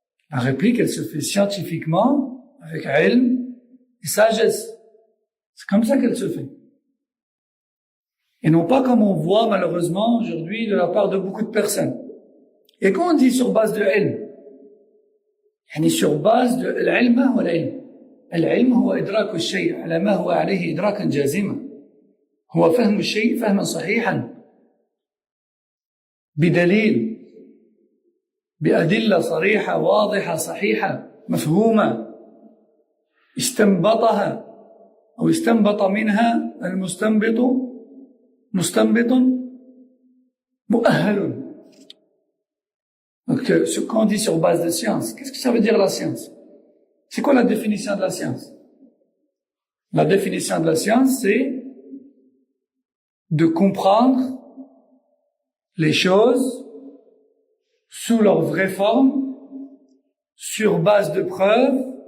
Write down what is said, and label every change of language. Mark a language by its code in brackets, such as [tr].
[fr] La réplique, elle se fait scientifiquement, avec ilm et sagesse. C'est comme ça qu'elle se fait. Et non pas comme on voit malheureusement aujourd'hui de la part de beaucoup de personnes. Et quand on dit sur base de ilm, [ar] يعني [fr] sur base de [ar] العلم هو العلم. العلم هو إدراك الشيء على ما هو عليه إدراكا جازما. هو فهم الشيء فهما صحيحا بدليل بأدلة صريحة واضحة صحيحة مفهومة استنبطها أو استنبط منها المستنبط مستنبط مؤهل. [fr] Donc, quand on dit sur base de science, qu'est-ce que ça veut dire la science? C'est quoi la définition de la science? La définition de la science, c'est de comprendre les choses sous leur vraie forme, sur base de preuves